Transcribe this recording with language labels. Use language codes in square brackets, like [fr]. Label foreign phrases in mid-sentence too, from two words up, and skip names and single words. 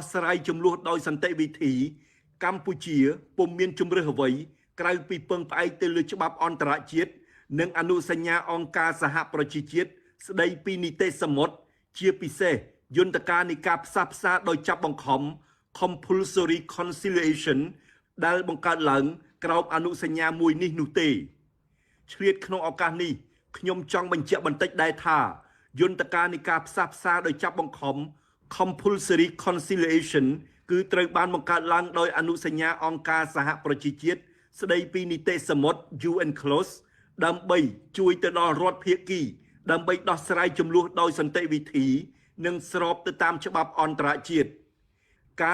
[km] ស្រាយជម្លោះដោយសន្តិវិធីកម្ពុជាពុំមានជំរើសអ្វីក្រៅពីពឹងផ្អែកទៅលើច្បាប់អន្តរជាតិនិងអនុសញ្ញាអង្គការសហប្រជាជាតិស្តីពីនីតិសមុទ្រជាពិសេសយន្តការនៃការផ្សះផ្សាដោយចាប់ បង្ខំ [en] compulsory conciliation [km] ដែលបង្កើតឡើងក្រោមអនុសញ្ញាមួយនេះនោះទេឆ្លៀតក្នុងឱកាសនេះខ្ញុំចង់បញ្ជាក់បន្តិចដែរថាយន្តការនៃការផ្សះផ្សាដោយចាប់បង្ខំ [en] compulsory conciliation [km] គឺត្រូវបានបង្កើតឡើងដោយអនុសញ្ញាអង្គការសហប្រជាជាតិស្តីពីនីតិសមុទ្រ UNCLOS ដើម្បីជួយទៅដល់ រដ្ឋភាគីដើម្បីដោះស្រាយជម្លោះដោយសន្តិវិធីនិងស្របទៅតាមច្បាប់អន្តរជាតិការ